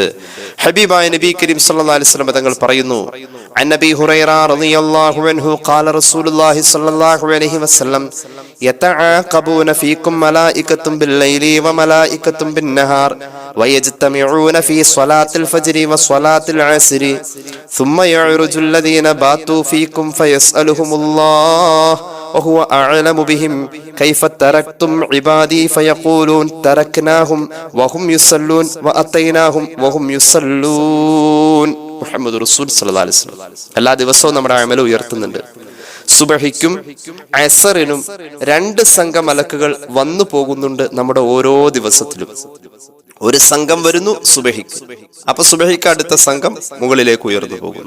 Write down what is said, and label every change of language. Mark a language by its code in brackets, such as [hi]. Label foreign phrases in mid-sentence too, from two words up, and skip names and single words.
[ar] حبيب النبي الكريم صلى الله عليه وسلم [ml] തങ്ങൾ പറയുന്നു, [ar] عن أبي هريرة رضي الله عنه قال رسول الله صلى الله عليه وسلم يتعاقبون فيكم ملائكة بالليل وملائكة بالنهار ويجتمعون في صلاة الفجر وصلاة العصر ثم يعرج الذين باتوا فيكم فيسألهم الله وهو أعلم بهم كيف تركتم عبادي فيقولون تركناهم وهم يصلون وأتيناهم وهم يصلون. [ml] മുഹമ്മദ് റസൂൽ [ar] صلى الله عليه وسلم [ml] എല്ലാ ദിവസവും നമ്മുടെ അമൽ ഉയർത്തുന്നുണ്ട്. സുബഹിക്കും അസറിനും 2 സംഘം മലക്കുകൾ വന്നു പോകുന്നുണ്ട് നമ്മുടെ ഓരോ ദിവസത്തിലും. ഒരു സംഘം വരുന്നു സുബഹിക്ക്, അപ്പൊ സുബഹിക്ക് അടുത്ത സംഘം മുകളിലേക്ക് ഉയർന്നു പോകുന്നു.